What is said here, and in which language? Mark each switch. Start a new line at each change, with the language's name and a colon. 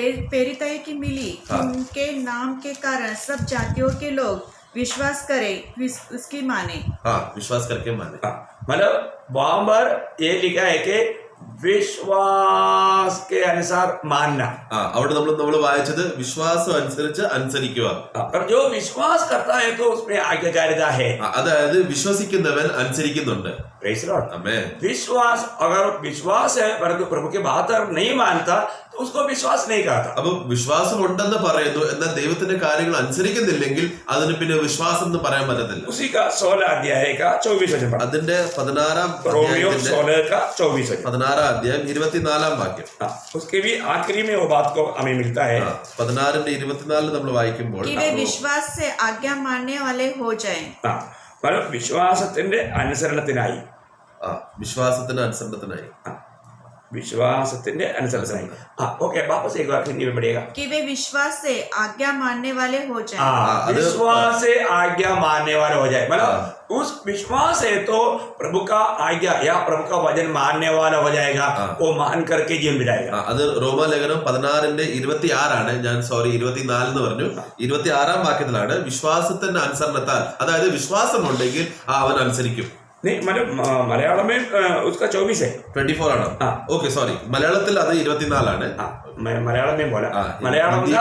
Hindi: प्रेरिता की मिली उनके नाम के कारण सब जातियों के लोग विश्वास करें, उसकी माने. विश्वास करके माने. मतलब वहां पर ये लिखा है कि विश्वास के अनुसार मानना.
Malayalam: അവിടെ നമ്മൾ വായിച്ചത് വിശ്വാസം അനുസരിച്ച് അനുസരിക്കുക.
Hindi: पर जो विश्वास करता है तो उसमें आज्ञाकारिता है.
Malayalam: അതായത് വിശ്വസിക്കുന്നവൻ അനുസരിക്കുന്നുണ്ട്.
English: Praise Lord.
Hindi: आमेन. विश्वास अगर विश्वास है परंतु प्रभु की बात अगर नहीं मानता तो उसको विश्वास नहीं कहता.
Malayalam: അപ്പൊ വിശ്വാസം ഉണ്ടെന്ന് പറയുന്നു, എന്നാൽ ദൈവത്തിന്റെ കാര്യങ്ങൾ അനുസരിക്കുന്നില്ലെങ്കിൽ അതിന് പിന്നെ വിശ്വാസം എന്ന് പറയാൻ പറ്റത്തില്ല.
Hindi: उसी का 16 अध्याय का 24 वचन पढ़ा.
Malayalam: അതിന്റെ 16
Hindi: रोमियो 16 का 24 वचन.
Malayalam: 16 अध्याയം 24 वाक्യം.
Hindi: उसके भी आखिरी में वो बात को हमें मिलता है.
Malayalam: 16:24 നമ്മൾ വായിക്കുമ്പോൾ
Hindi: कि वे विश्वास से आज्ञा मानने वाले हो जाएं.
Malayalam: मतलब വിശ്വാസത്തിന്റെ അനുസരണത്തിനായി, വിശ്വാസത്തിന്റെ അനുസരണത്തിനായി, विश्वासത്തിന്റെ അനുസരണത്തിനായി.
Hindi: ओके वापस एक बार हिंदी में पढ़िएगा. कि वे विश्वास से आज्ञा मानने वाले हो जाएं. विश्वास से आज्ञा मानने वाले हो जाए. मतलब उस विश्वास है तो प्रभु का आज्ञा या प्रभु का वचन मानने वाला हो जाएगा, वो मान करके जीवन बिताएगा।
Malayalam: അത് റോമാലേഖനം 16:26 ഞാൻ 24 എന്ന് പറഞ്ഞു. 26 വാക്യത്തിലാണ് വിശ്വാസത്തിന്റെ അനുസരണത്താൽ, അതായത് വിശ്വാസമുണ്ടെങ്കിൽ അവൻ അനുസരിക്കും.
Hindi: नहीं मतलब मलयालम में उसका 24 है,
Malayalam: 24 ആണ്. ഓക്കെ സോറി, മലയാളത്തിൽ അത് 24 ആണ്.
Hindi: मैं मलयालम में बोला, मलयालम का